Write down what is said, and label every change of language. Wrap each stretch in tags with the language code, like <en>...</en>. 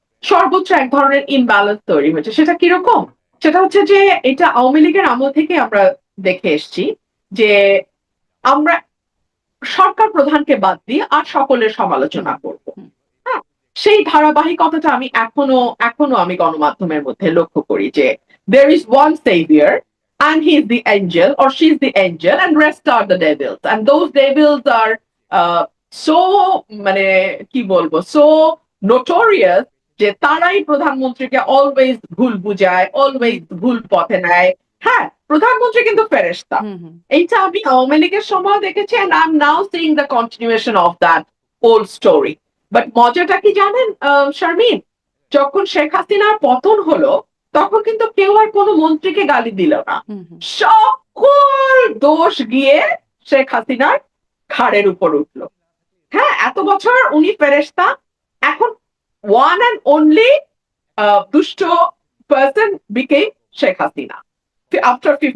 <bn>সর্বোচ্চ এক ধরনের ইমব্যালেন্স তৈরি হয়েছে। সেটা কিরকম? সেটা হচ্ছে যে এটা আওয়ামী লীগের আমল থেকেই আমরা দেখে এসছি যে আমরা সরকার প্রধানকে বাদ দিয়ে আর সকলের হুম, সমালোচনা করব। হুম, হ্যাঁ? সেই ধারাবাহিকতাটা আমি এখনো আমি গণমাধ্যমের মধ্যে লক্ষ্য করি যে</bn> <en>there is one savior, and he's the angel or she's the angel and rest are the devils, and those devils are so</en> <bn>মানে কি বলবো</bn> <en>so notorious</en> <bn>যে তারাই প্রধানমন্ত্রীকে অলওয়েজ ভুল বুঝায়, অলওয়েজ হুম, ভুল পথে নেয়। হ্যাঁ, প্রধানমন্ত্রী কিন্তু ফেরেশতা। হুম, হুম, এইটা আমি আওয়ামী লীগের সময় দেখেছি,</bn> <en>and I'm now seeing the continuation of that old story.</en> <bn>But মজাটা কি জানেন শারমিন? যখন শেখ হাসিনার পতন হলো তখন কিন্তু কেউ আর কোনো মন্ত্রীকে গালি দিল না। হুম, হুম, সকল দোষ গিয়ে শেখ হাসিনার ঘাড়ের উপর উঠলো। হ্যাঁ, এত বছর উনি ফেরেশতা, এখন</bn> <en>one and only</en> <bn>দুষ্ট</bn> <en>person became</en> <bn>Sheikh Hasina</bn> <en>after 5th</en>